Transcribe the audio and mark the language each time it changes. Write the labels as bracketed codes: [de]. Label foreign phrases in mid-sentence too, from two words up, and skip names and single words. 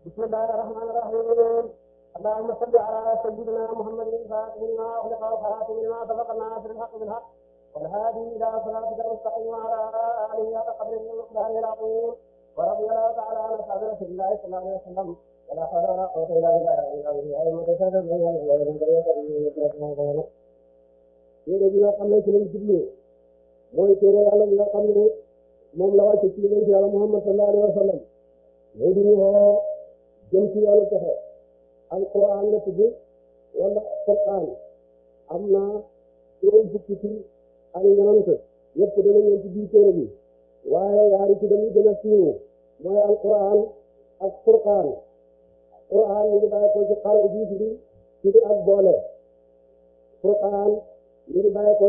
[ar] بسم الله الرحمن الرحيم اللهم صل على سيدنا محمد الفاتح لما أغلق والخاتم لما سبق الناصر الحق بالحق والهادي إلى صراطك المستقيم وعلى آله حق قدره ومقداره العظيم ورضي الله تعالى عن أصحاب رسول الله صلى الله عليه وسلم ولا حول ولا قوة إلا بالله [wo] téere bi nga xam ne ci lañ jublu mooy téere yàlla bi nga xam ne moom la wàcce ci yonent yàlla Muhammad [ar] صلى الله عليه وسلم [wo] mooy di ñu woo jëm ci yoonu texe alquran la tudd wala Qur'an am na juróom fukki ci ak ñenant yëpp dana ñëw ci biir téere bi waaye yaari ci dañuy gën a siiw mooy alquran ak Furqaan Qur'an ñu ngi bàyyi ko ci xaru jiitu bi ci ak boole Furqaan ñu ngi bàyyi ko